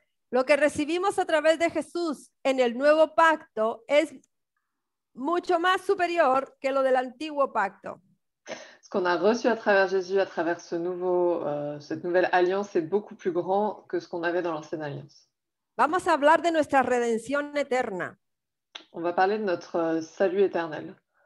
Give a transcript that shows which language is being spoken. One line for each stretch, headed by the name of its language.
Spanish: Lo que recibimos a través de Jesús en el nuevo pacto es mucho más superior que lo del antiguo pacto.
French: Ce qu'on a reçu à travers Jésus, à travers cette nouvelle alliance, est beaucoup plus grand que ce qu'on avait dans l'ancienne alliance.
Spanish: Vamos a hablar de nuestra redención eterna.
French: On va parler de notre salut éternel.